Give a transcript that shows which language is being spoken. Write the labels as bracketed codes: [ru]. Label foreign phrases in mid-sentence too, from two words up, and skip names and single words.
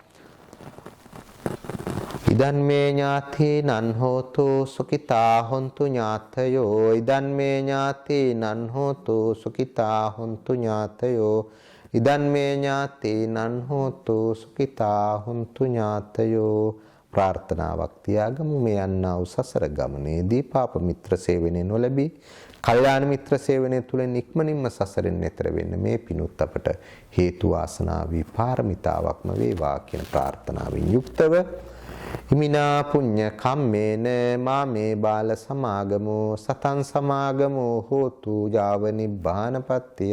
[pi] ඉදන් මේ ඥාතීනං හෝතු සුඛිතා හොන්තු ඥාතයෝ. ඉදන් මේ ඥාතීනං හෝතු සුඛිතා හොන්තු ඥාතයෝ. ඉදන් මේ ඥාතීනං හෝතු සුඛිතා හොන්තු ඥාතයෝ. [si] ප්‍රාර්ථනාවක් තියාගමු. මේ යන්නා වූ සසර ගමනේදී පාප මිත්‍ර සේවනයේ නොලැබී කල්යාණ මිත්‍ර සේවනය තුළින් ඉක්මනින්ම සසරෙන් එතර වෙන්න මේ පිණුත් අපට හේතු වාසනා වී පාරමිතාවක්ම වේවා කියන ප්‍රාර්ථනාවෙන් යුක්තව [pi] හිමිනා පුඤ්ඤ කම්මේන මාමේ බාල සමාගමෝ සතං සමාගමෝ හෝතු යාව නිබ්බානපත්තිය.